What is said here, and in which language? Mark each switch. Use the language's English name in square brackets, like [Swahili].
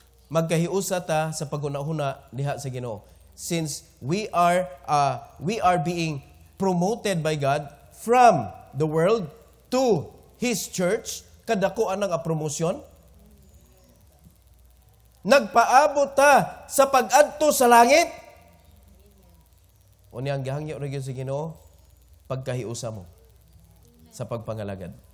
[Cebuano] Magkahiusa ta sa paghuna-huna diha sa Ginoo. [English] Since we are being promoted by God from the world to His church, [Cebuano] kadako anang promosyon. Nagpaabot ta sa pag-adto sa langit. Unya ang gihangyo ra gyud sa Ginoo pagkahiusa mo sa pagpangalagad.